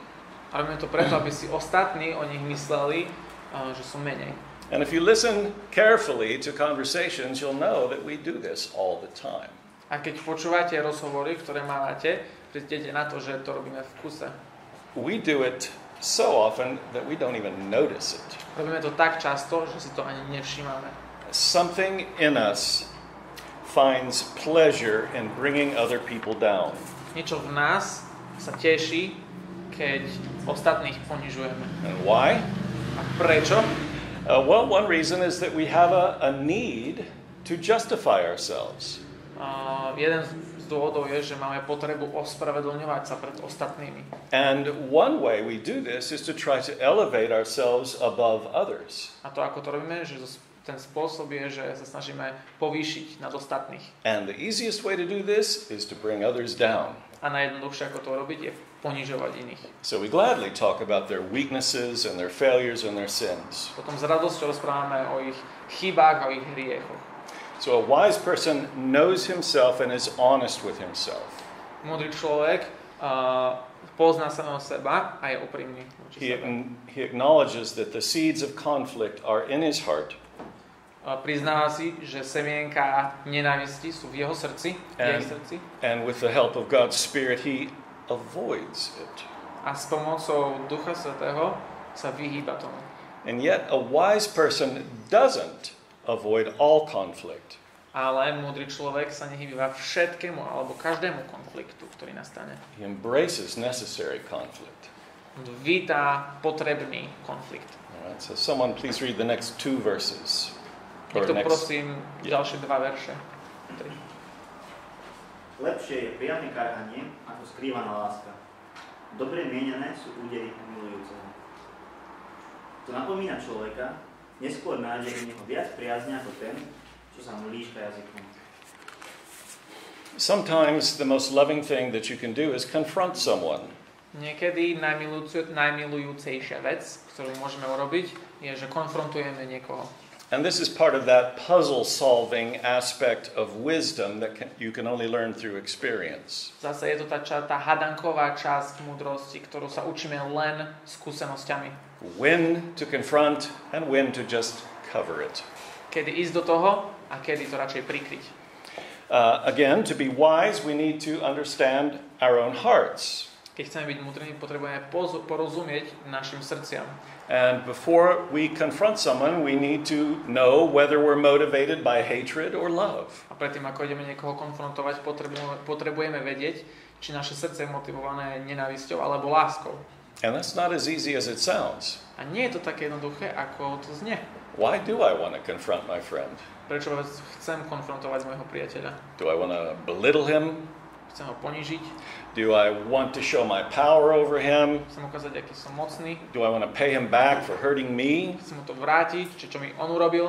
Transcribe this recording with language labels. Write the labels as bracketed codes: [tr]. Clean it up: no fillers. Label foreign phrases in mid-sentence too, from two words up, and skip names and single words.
[sk] A robíme to preto, aby si ostatní o nich mysleli, že sú menej. [en] And if you listen carefully to conversations, you'll know that we do this all the time. [sk] A keď počúvate rozhovory, ktoré máte, prídete na to, že to robíme v kuse. [en] We do it so often that we don't even notice it. [sk] Robíme to tak často, že si to ani nevšímame. [en] Something in us finds pleasure in bringing other people down. [sk] Niečo v nás sa teší, keď ostatných ponižujeme. [en] And why? [sk] A prečo? [en] Well, one reason is that we have a need to justify ourselves. [sk] Jeden z dôvodov je, že máme potrebu ospravedlňovať sa pred ostatnými. [en] And one way we do this is to try to elevate ourselves above others. [sk] A to, ako to robíme, že ten spôsob je, že sa snažíme povýšiť nad ostatných. [en] And the easiest way to do this is to bring others down. [sk] A najjednoduchšie, ako to robiť, je ponižovať iných. [en] So we gladly talk about their weaknesses and their failures and their sins. [sk] Potom s radosťou rozprávame o ich chybách a o ich hriechoch. [en] So a wise person knows himself and is honest with himself. [sk] Múdry človek pozná samého seba a je úprimný voči sebe. [en] He acknowledges that the seeds of conflict are in his heart. [sk] Priznáva si, že semienka nenávisti sú v jeho srdci, v jej srdci. [en] And with the help of God's Spirit, he avoids it. [sk] A s pomocou Ducha Svätého sa vyhýba tomu. [en] And yet a wise person doesn't avoid all conflict. [sk] Ale múdry človek sa nehýba všetkému alebo každému konfliktu, ktorý nastane. [en] He embraces necessary conflict. [sk] Víta potrebný konflikt. [en] All right, so someone please read the next 2 verses. [sk] Niekto prosím ďalšie 2 verše. 3. Lepšie je priame karhanie ako skrývaná láska. Dobre mienené sú údery milujúceho. To napomína človeka, neskôr nájde v neho viac priazne ako ten, čo sa mu líška jazykom. [en] Sometimes the most loving thing that you can do is confront someone. [sk] Niekedy najmilujúcejšia vec, ktorú môžeme urobiť, je, že konfrontujeme niekoho. [en] And this is part of that puzzle-solving aspect of wisdom that you can only learn through experience. [sk] Zase je to tá hadanková časť múdrosti, ktorú sa učíme len skúsenosťami. [en] When to confront and when to just cover it. [sk] Kedy ísť do toho a kedy to radšej prikryť. [en] Again, to be wise, we need to understand our own hearts. [sk] Keď chceme byť múdrými, potrebujeme porozumieť našim srdciam. [en] And before we confront someone, we need to know whether we're motivated by hatred or love. [sk] A predtým, ako ideme niekoho konfrontovať, potrebujeme vedieť, či naše srdce je motivované nenávisťou alebo láskou. [en] And that's not as easy as it sounds. [sk] A nie je to také jednoduché, ako to znie. [en] Why do I want to confront my friend? [sk] Prečo chcem konfrontovať môjho priateľa? [en] Do I want to belittle him? [sk] Chcem ho ponížiť? [en] Do I want to show my power over him? [sk] Chcem ukázať, aký som mocný? [en] Do I want to pay him back for hurting me? [sk] Chcem mu to vrátiť, čo mi on urobil?